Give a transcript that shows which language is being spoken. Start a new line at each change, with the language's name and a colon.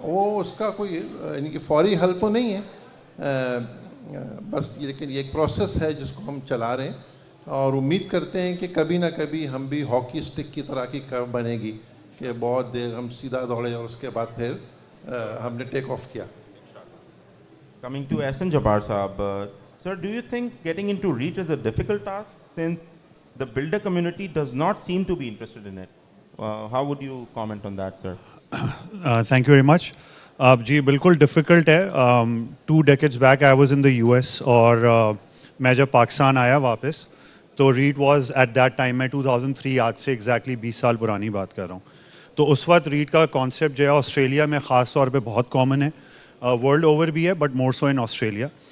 Urdu: وہ اس کا کوئی یعنی کہ فوری حل تو نہیں ہے بس، لیکن یہ ایک پروسیس ہے جس کو ہم چلا رہے ہیں اور امید کرتے ہیں کہ کبھی نہ کبھی ہم بھی ہاکی سٹک کی طرح کی کرو بنے گی کہ بہت دیر ہم سیدھا دوڑے اور اس کے بعد پھر ہم نے ٹیک آف کیا.
English: Coming to Ahsan Jabbar Saab, sir, do you think getting into REIT is a difficult task since the builder community does not seem to be interested in it? How would you comment on that, sir? Thank you very much.
Urdu: جی بالکل difficult ہے.
English: 2 decades back I was in the US
Urdu: اور میں جب پاکستان آیا واپس تو rate
English: was at that time
Urdu: میں 2003، آج سے ایگزیکٹلی 20 سال پرانی بات کر رہا ہوں. تو اس وقت ریٹ کا کانسیپٹ جو ہے آسٹریلیا میں خاص طور پہ بہت کامن ہے، ورلڈ اوور بھی ہے
English: But more so in Australia.